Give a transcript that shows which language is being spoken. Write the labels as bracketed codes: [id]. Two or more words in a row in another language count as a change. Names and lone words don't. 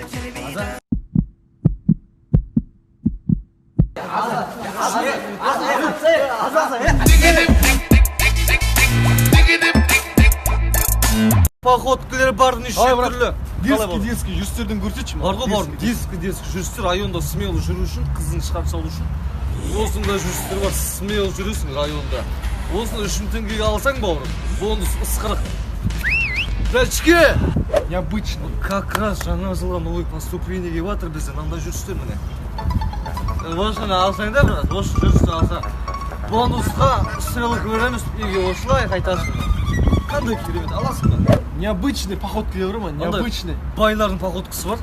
[kk] Походкілер бар неше түрлі. Детский жүрістерден көрсетші ма? Бар ғой бар. Детский жүрістер районда смело жүру үшін, қызын шығарып салу үшін. Осында жүрістер бар, смело жүресің районда. Осында 3 теңгеге алсаң бауырым, бонус ысқырық. Дачке! [ru] Необычно. Как раз [kk] жаңа жылға [ru] новый поступление [kk] келіп жатыр бізден, анда жүрістер міне. Осыны алсаң да брат, осы жүрісті алсаң. Бонусқа сыйлық береміз, үйге осылай қайтасың. Қандай керемет, аласың ба? Необычный походкілер бар ма? [ru] Необычный. [kk] Байлардың походкасы бар.